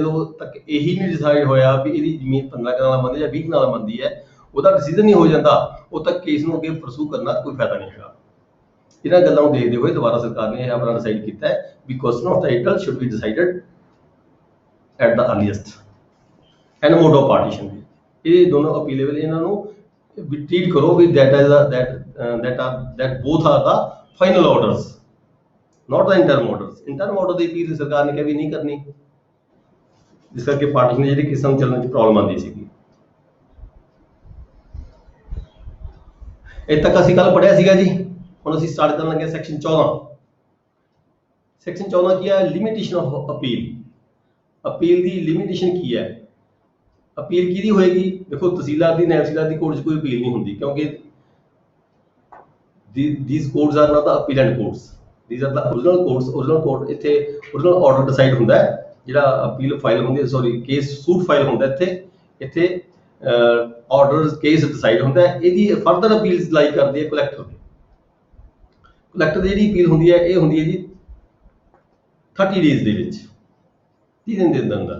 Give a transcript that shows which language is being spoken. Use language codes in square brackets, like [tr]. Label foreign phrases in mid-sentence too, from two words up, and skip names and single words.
[pa] ਜਦੋਂ ਤੱਕ ਇਹੀ ਨਹੀਂ ਡਿਸਾਈਡ ਹੋਇਆ ਵੀ ਇਹਦੀ ਜ਼ਮੀਨ 15 ਕਨਾਲਾਂ ਬਣਦੀ ਜਾਂ 20 ਕਨਾਲਾਂ ਬਣਦੀ ਹੈ, ਉਹਦਾ ਡਿਸੀਜਨ ਨਹੀਂ ਹੋ ਜਾਂਦਾ, ਉਦੋਂ ਤੱਕ ਕੇਸ ਨੂੰ ਅੱਗੇ ਪਰਸੂ ਕਰਨਾ ਕੋਈ ਫਾਇਦਾ ਨਹੀਂ ਹੈਗਾ। ਇਹਨਾਂ ਗੱਲਾਂ ਨੂੰ ਦੇਖਦੇ ਹੋਏ ਦੁਬਾਰਾ ਸਰਕਾਰ ਨੇ ਇਹ ਆਪਣਾ ਡਿਸਾਈਡ ਕੀਤਾ ਹੈ ਵੀ [en] question of title should be decided at the earliest and mode of partition. [pa] ਇਹ ਦੋਨੋਂ ਅਪੀਲੇਬਲ, ਇਹਨਾਂ ਨੂੰ ਵੀ ਟ੍ਰੀਟ ਕਰੋ ਵੀ [en] that both are the final orders, not the interim orders। interim order [pa] ਦੀ ਅਪੀਲ ਸਰਕਾਰ ਨੇ ਕਿਹਾ ਵੀ ਨਹੀਂ ਕਰਨੀ, ਜਿਸ ਕਰਕੇ ਪਾਰਟੀਸ਼ਨ ਦੀ ਜਿਹੜੀ ਕਿਸਮ ਚੱਲਣ 'ਚ ਪ੍ਰੋਬਲਮ ਆਉਂਦੀ ਸੀਗੀ। ਇਹ ਤੱਕ ਅਸੀਂ ਕੱਲ ਪੜ੍ਹਿਆ ਸੀਗਾ ਜੀ। ਹੁਣ ਅਸੀਂ ਸਟਾਰਟ ਕਰਨ ਲੱਗੇ ਸੈਕਸ਼ਨ 14। ਸੈਕਸ਼ਨ 14 ਕੀ ਹੈ? [en] limitation of appeal. [pa] ਅਪੀਲ ਦੀ ਲਿਮਿਟੇਸ਼ਨ ਕੀ ਹੈ? ਅਪੀਲ ਕਿਹਦੀ ਹੋਏਗੀ? ਦੇਖੋ ਤਹਿਸੀਲਦਾਰ ਦੀ, ਨਾਇਬ ਤਹਿਸੀਲਦਾਰ ਦੀ ਕੋਰਟ 'ਚ ਕੋਈ ਅਪੀਲ ਨਹੀਂ ਹੁੰਦੀ, ਕਿਉਂਕਿ [en] these courts are not the appellate courts, these are the original courts। original court [pa] ਇੱਥੇ [en] original order [pa] ਡਿਸਾਈਡ ਹੁੰਦਾ ਹੈ, ਜਿਹੜਾ [en] appeal file [pa] ਹੁੰਦੀ ਹੈ, [en] sorry case suit file [pa] ਹੁੰਦਾ ਇੱਥੇ [en] order case decided [pa] ਹੁੰਦਾ ਹੈ। ਇਹਦੀ [en] further appeals lie [pa] ਕਰਦੀ ਹੈ ਕਲੈਕਟਰ ਦੀ। ਕਲੈਕਟਰ ਦੀ ਜਿਹੜੀ ਅਪੀਲ ਹੁੰਦੀ ਹੈ ਇਹ ਹੁੰਦੀ ਹੈ ਜੀ 30 ਡੇਜ਼ ਦੇ ਵਿੱਚ, 30 ਦਿਨ ਦੇ ਅੰਦਰ।